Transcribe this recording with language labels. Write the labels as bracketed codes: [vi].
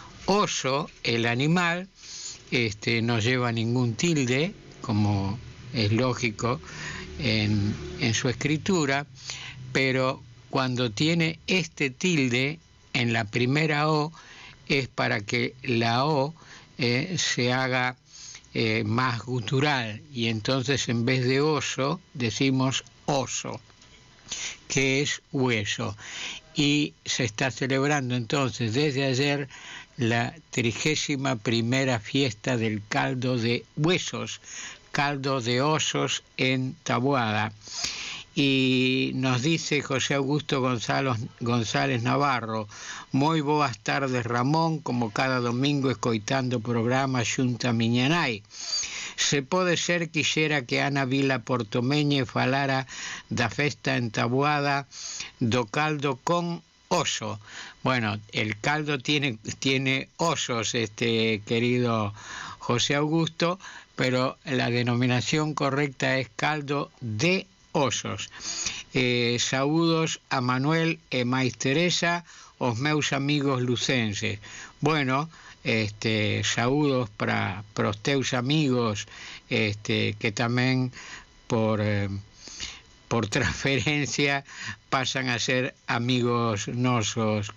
[es] Oso, el animal, no lleva ningún tilde, como es lógico en su escritura, pero cuando tiene este tilde en la primera O es para que la O se haga más gutural, y entonces en vez de oso decimos oso, que es hueso. Y se está celebrando entonces desde ayer la 31ª fiesta del caldo de huesos, caldo de osos en Taboada. Y nos dice [gl] José Augusto González Navarro: moi boas tardes, Ramón, como cada domingo escoitando o programa xunto a miña nai. Se pode ser quixera que Ana Vila Portomeñe falara da festa en Taboada do caldo con oso. [es] Bueno, el caldo tiene osos, querido José Augusto, pero la denominación correcta es caldo de osos. [gl] Saúdos a Manuel e máis Teresa, os meus amigos lucenses. Bueno, saúdos para os teus amigos, que tamén por transferencia pasan a ser amigos nosos.